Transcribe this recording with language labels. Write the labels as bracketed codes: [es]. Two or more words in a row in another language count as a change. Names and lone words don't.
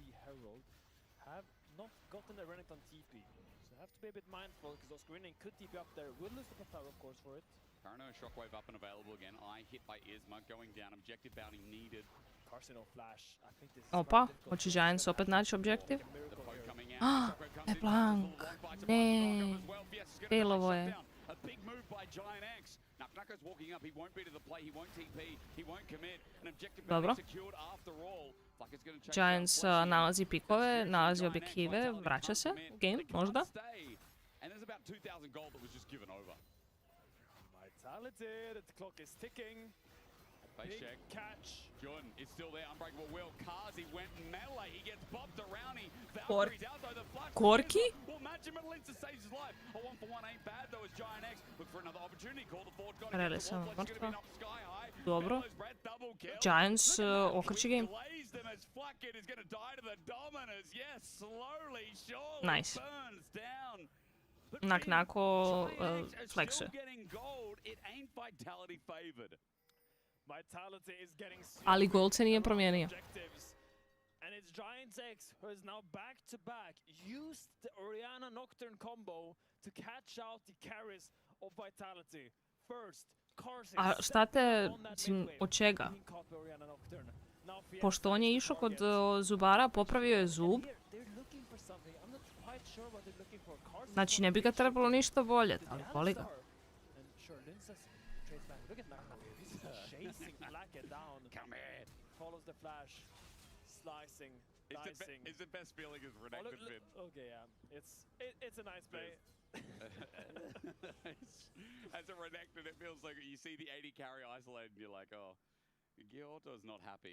[en] Parano shockwave up and available again. Eye hit by Isma, going down. Objective bounty needed. [sr] Opa, hoće Giants opet naći objektiv? LeBlanc, ne, failovo je. [en] A big move by Giant X. Now Knucko's walking up. He won't be to the play. He won't TP. He won't commit. An objective bounty secured after all. Flacco's going to chase [sr] Giants nalazi pikove, nalazi objektive, vraća se u game, možda? [en] And there's about 2,000 gold that was just given over. Vitality, the clock is ticking. Face check. Catch. Jun is still there. Unbreakable will. Kazi went melee. He gets bopped around. Valkyrie's out though. The flash. Korki? Well, Menjam at least saves his life. A 1-for-1 ain't bad though as Giant X look for another opportunity. Call the forward. [sr] Rele sam mrtva. Dobro. Giants okreće game. [en] Nice. [sr] Naknako flexuje. Ali gold se nije promijenio. [en] And it's Giants X who is now back to back. Used the Orianna Nocturne combo to catch out the carries of Vitality. First, Karsi [sr] A šta te, mislim, od čega? Pošto on je išao kod zubara, popravio je zub. Znači, ne bi ga trebalo ništa bolje, ali boli ga. [en] Slicing, dicing. It's the best feeling as Renegade been. Okay, yeah. It's a nice play. As a Renegade, it feels like you see the 80 carry isolated and you're like, oh, Gyorto's not happy.